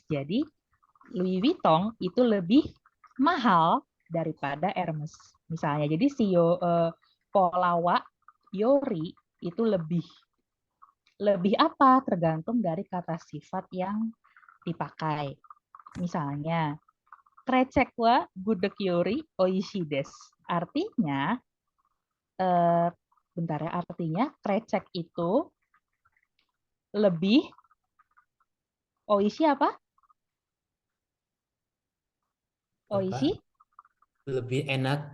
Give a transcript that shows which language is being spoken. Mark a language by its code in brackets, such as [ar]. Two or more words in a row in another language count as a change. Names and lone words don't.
[id] Jadi Louis Vuitton itu lebih mahal daripada Hermes. Misalnya, jadi si Polawa Yori itu lebih apa? Tergantung dari kata sifat yang dipakai. [ja] Misalnya, クレチェックはグデッグより美味しいです. [id] Artinya, bentar ya, artinya krecek itu lebih oishi apa? Oishi? Lebih enak.